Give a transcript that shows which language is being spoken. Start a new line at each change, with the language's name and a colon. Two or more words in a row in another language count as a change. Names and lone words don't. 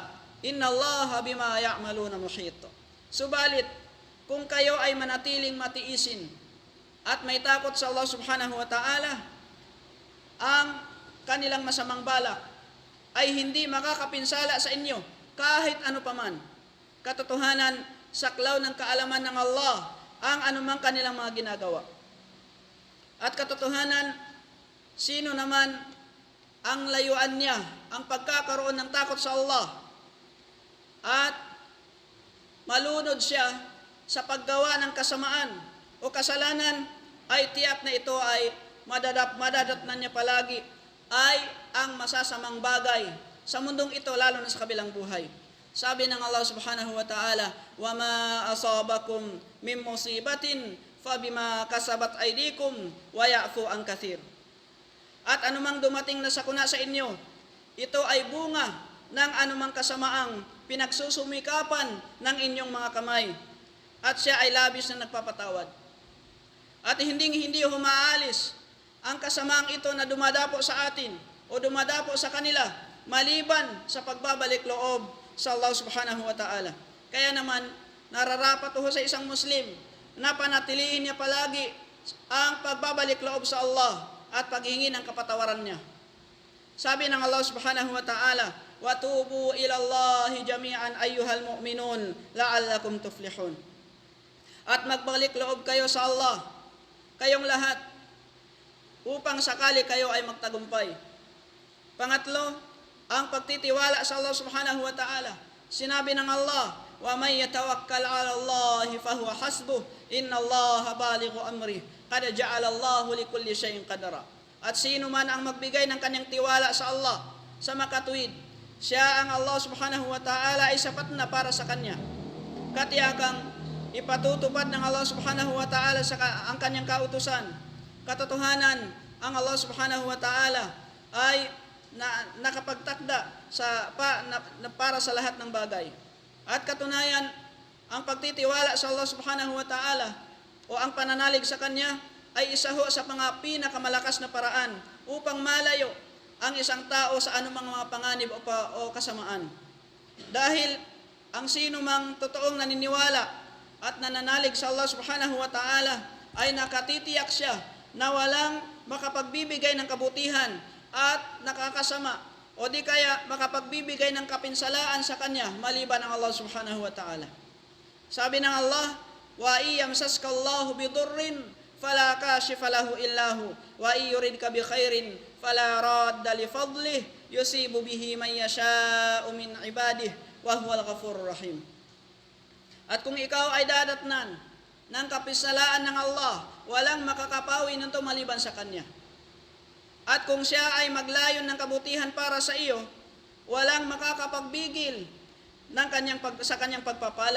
Arabic: إن الله بما يعملون محيط.
Filipino: Subalit, kung kayo ay manatiling matiisin at may takot sa Allah
Arabic: سبحانه وتعالى,
Filipino: ang kanilang masamang balak ay hindi makakapinsala sa inyo kahit ano paman. Katotohanan, saklaw ng kaalaman ng Allah ang anumang kanilang mga ginagawa. At katotohanan, sino naman ang layuan niya, ang pagkakaroon ng takot sa Allah at malunod siya sa paggawa ng kasamaan o kasalanan, ay tiyak na ito ay madadatnan niya palagi ay ang masasamang bagay sa mundong ito, lalo na sa kabilang buhay. Sabi ng Allah
Arabic: سبحانه وتعالى, وَمَا أَصَابَكُمْ مِنْ مُصِيبَةٍ فَبِمَا كَسَبَتْ أَيْدِيكُمْ وَيَعْفُو عَنْ كَثِيرٍ.
Filipino: At anumang dumating na sakuna sa inyo, ito ay bunga ng anumang kasamaang pinagsusumikapan ng inyong mga kamay. At siya ay labis na nagpapatawad. At hindi humaalis ang kasamaang ito na dumadapo sa atin o dumadapo sa kanila maliban sa pagbabalik loob sa Allah
Arabic: سبحانه وتعالى.
Filipino: Kaya naman, nararapat ho sa isang Muslim na panatilihin niya palagi ang pagbabalik loob sa Allah at paghingi ng kapatawaran niya. Sabi ng Allah
Arabic: سبحانه وتعالى, وَتُوبُوا إِلَى اللَّهِ جَمِيعًا أَيُّهَا الْمُؤْمِنُونَ لَعَلَّكُمْ تُفْلِحُونَ.
Filipino: At magbalik loob kayo sa Allah, kayong lahat, upang sakali kayo ay magtagumpay. Pangatlo, ang pagtitiwala sa Allah
Arabic: سبحانه وتعالى.
Filipino: Sinabi ng Allah,
Arabic: وَمَنْ يَتَوَكَّلْ عَلَى اللَّهِ فَهُوَ حَسْبُهُ إِنَّ اللَّهَ بَالِغُ أَمْرِهِ قَدْ جَعَلَ اللَّهُ لِكُلِّ شَيْءٍ قَدْرًا.
Filipino: At sino man ang magbigay ng kanyang tiwala sa Allah, sa makatuwid, siya ang Allah
Arabic: سبحانه وتعالى
Filipino: ay sapat na para sa kanya. Katiyakang ipatutupad ng Allah
Arabic: سبحانه وتعالى
Filipino: ang kanyang kautusan. Katotohanan, ang Allah
Arabic: سبحانه وتعالى
Filipino: ay nakapagtakda para sa lahat ng bagay. At katunayan, ang pagtitiwala sa Allah
Arabic: سبحانه وتعالى
Filipino: o ang pananalig sa Kanya ay isa ho sa mga pinakamalakas na paraan upang malayo ang isang tao sa anumang mga panganib o kasamaan. Dahil ang sino mang totoong naniniwala at nananalig sa Allah
Arabic: سبحانه وتعالى
Filipino: ay nakatitiyak siya na walang makapagbibigay ng kabutihan at nakakasama o di kaya makapagbibigay ng kapinsalaan sa kanya maliban ang Allah
Arabic: سبحانه وتعالى.
Filipino: Sabi ng Allah,
Arabic: وإن يمسسك الله بضر فلا كاشف له إلا هو وإن يردك بخير فلا راد لفضله يصيب به من يشاء من عباده وهو الغفور الرحيم.
Filipino: At kung ikaw ay dadatnan ng kapisalaan ng Allah, walang makakapawi nito maliban sa Kanya. At kung siya ay maglayon ng kabutihan para sa iyo, walang makakapagbigil sa kanyang pagpapala.